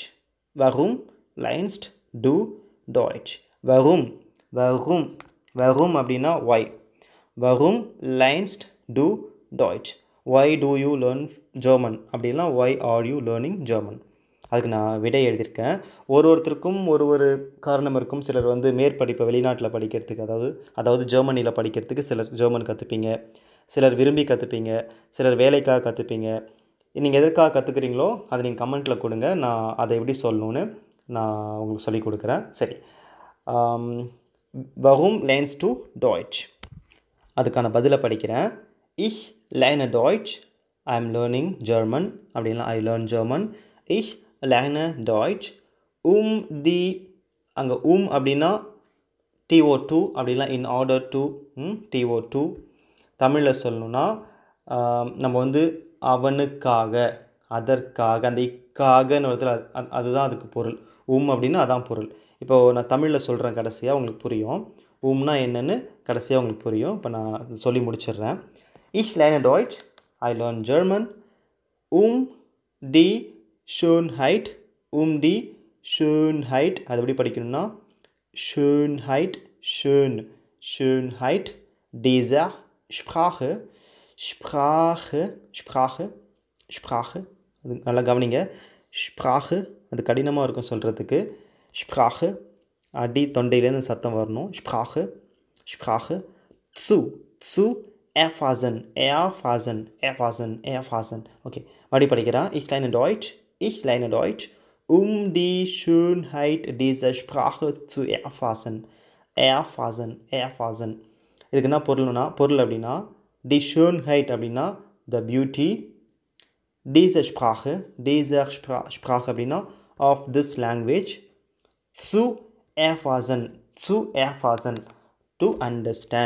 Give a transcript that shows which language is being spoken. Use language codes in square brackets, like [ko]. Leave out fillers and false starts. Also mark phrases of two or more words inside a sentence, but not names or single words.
[de] Warum lernst du Deutsch? [ta] Warum அப்படின்னா why. [de] Warum lernst du Deutsch? [en] Why do you learn German? அப்படின்னா why are you learning German? [ta] அதுக்கு நான் விடை எழுதியிருக்கேன். ஒருத்தருக்கும் ஒரு காரணம் இருக்கும். சிலர் வந்து மேற்படிப்பை வெளிநாட்டில் படிக்கிறதுக்கு, அதாவது ஜெர்மனியில் படிக்கிறதுக்கு சிலர் ஜெர்மன் கற்றுப்பீங்க, சிலர் விரும்பி கற்றுப்பீங்க, சிலர் வேலைக்காக கற்றுப்பீங்க. நீங்கள் எதற்காக கற்றுக்குறீங்களோ அதை நீங்கள் கமெண்ட்டில் கொடுங்க. நான் அதை எப்படி சொல்லணும்னு நான் உங்களுக்கு சொல்லிக் கொடுக்குறேன். சரி, [de] warum lernst du Deutsch? [ta] அதுக்கான பதிலை படிக்கிறேன். [de] Ich lerne Deutsch. [en] I am learning German. அப்படின்னா I learn German. [de] Ich lerne Deutsch [ta] அங்கே அப்படின்னா TO2 அப்படின்னா [en] in order to, [ta] TO2. தமிழில் சொல்லணுன்னா நம்ம வந்து அவனுக்காக, அதற்காக, அந்த இக்காகன்னு வருது, அதுதான் அதுக்கு பொருள். அப்படின்னா அதான் பொருள். இப்போது நான் தமிழில் சொல்கிறேன், கடைசியாக உங்களுக்கு புரியும். உம்னா என்னென்னு கடைசியாக உங்களுக்கு புரியும். இப்போ நான் சொல்லி முடிச்சிடுறேன். [de] Ich lerne Deutsch. [en] I learn German. [de] Die Schönheit. Die Schönheit. [ta] அது எப்படி படிக்கணும்னா [de] Schönheit, Schönheit dieser Sprache. [ta] அது நல்லா கவனிங்க. Sprache அது கடினமாக இருக்கும் சொல்கிறதுக்கு. Sprache அடி தொண்டையிலேருந்து சத்தம் வரணும். [de] Sprache zu erfassen. [ta] ஓகே, மறுபடி படிக்கிறேன். [de] Ich lerne Deutsch die Schönheit dieser Sprache zu erfassen. [ta] இதுக்கு என்ன பொருள் அப்படின்னா [de] die Schönheit [ta] அப்படின்னா [en] the beauty, [de] dieser Sprache [en] அப்படின்னா of this language, [de] zu erfassen [en] to understand.